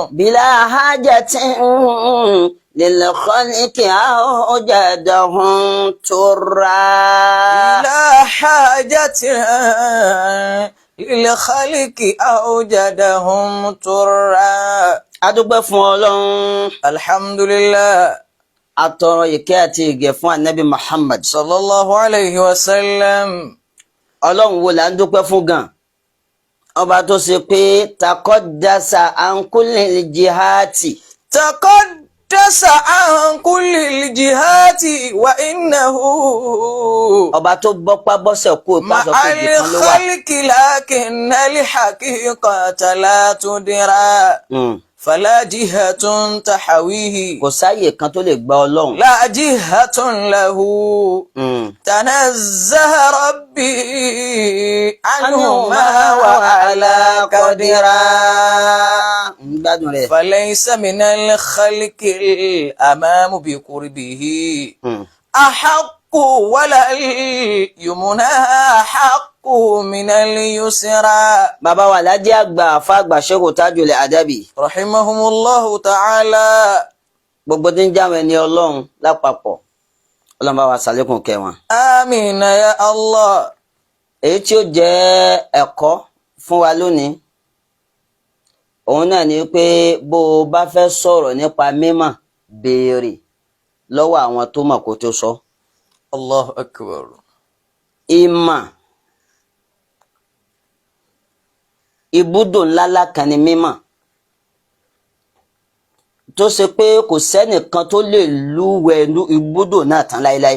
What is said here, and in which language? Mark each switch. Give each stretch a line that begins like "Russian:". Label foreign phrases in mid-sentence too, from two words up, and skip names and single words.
Arabic: بلا حاجة للخلق أوجدهم ترا. بلا حاجة للخلق أوجدهم ترا.
Yoruba: adúpẹ́ fún Ọlọ́run,
Arabic: الحمد لله.
Yoruba: atọrọ ìkẹ́ àti ìgẹ̀ fún Ànábì Muhammad.
Arabic: صلى الله عليه وسلم.
Yoruba: Ọlọ́run wo là ń dúpẹ́ fún gan? Ọba tó ṣe pé
Arabic: تقدس عن كل جهة. تقدس عن كل الجهات وإنه
Yoruba: Ọba tó bọ́pá bọ́sẹ̀ kú
Arabic: مع
Yoruba: ìpàsọ̀ kejì kan ló wà.
Arabic: الخلق لكن الحقيقة لا تدرى فلا جهة تحويه
Yoruba: Kò sáyè kan tó lè gba Ọlọ́run.
Arabic: لا جهة له تنزه ربي عنهما وعلى قدرا
Yoruba: Gbádùn rẹ̀.
Arabic: فليس من الخلق الأمام بقربه أحق ولا اليمنى حق من اليسرى.
Yoruba: Bàbá wa Alhaji àgbà àfàgbà Sheikh Tajul Adabi.
Arabic: رحمهم الله تعالى.
Yoruba: Gbogbo tí ń jáwé ní Ọlọ́run lápapọ̀. Ọlọ́run bá wa ṣàlékún kẹ́ wọn.
Arabic: آمين يا الله.
Yoruba: Èyí tí ó jẹ́ ẹ̀kọ́ fún wa lónìí, òun náà ni pé bó o bá fẹ́ sọ̀rọ̀ nípa mímọ̀, béèrè lọ́wọ́ àwọn tó mọ̀ kó tó sọ.
Arabic: الله أكبر.
Yoruba: Ìmọ̀, ibùdó ńláńlá kan ni mímọ̀, tó ṣe pé kò sẹ́nìkan tó lè lúwẹ̀ẹ́ ibùdó náà tán láéláé.